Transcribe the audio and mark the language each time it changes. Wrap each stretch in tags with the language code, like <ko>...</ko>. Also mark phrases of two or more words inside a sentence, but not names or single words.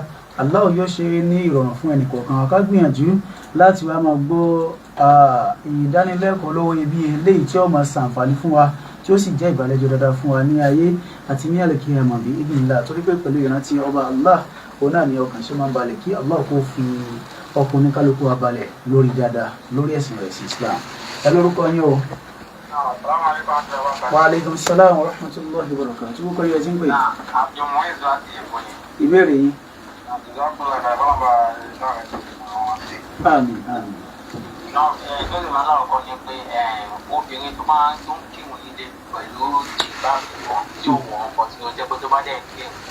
<yo>Allah yóò ṣe ní ìrọ̀rùn fún ẹnì kọ̀ọ̀kan ká gbìyànjú láti wá máa gbọ́ ìdánilẹ́kọ̀ọ́ lọ́wọ́ ibi eléyìí tí ó máa ṣàǹfààní fún wa tí ó sì jẹ́ ìbàlẹ́jọ́ dáadáa fún wa ní ayé àti ní al-qiyamah</yo> <ar>بإذن الله.</ar> <yo>Torí pé pẹ̀lú ìrántí ọba Allah òun náà ni ọkàn ṣe máa ń balẹ̀ kí Allah kó fi ọkùnrin kálukú wa balẹ̀ lórí dáadáa lórí ẹ̀sìn rẹ̀ sí Islam. Ẹ lórúkọ yín o.</yo> <ar>وعليكم السلام ورحمة الله وبركاته.</ar> <yo>Tí kò yẹ jí ń pè. Ìbéèrè yín. Àmín, àmín. Lórí màá náà kọ́ ni pé obìnrin tó máa ń kírun nílé pẹ̀lú jìbá wọn tí ó wọ̀ ọkọ̀ tí ó jẹ́ pé tó bá dẹ̀ kírun.</yo>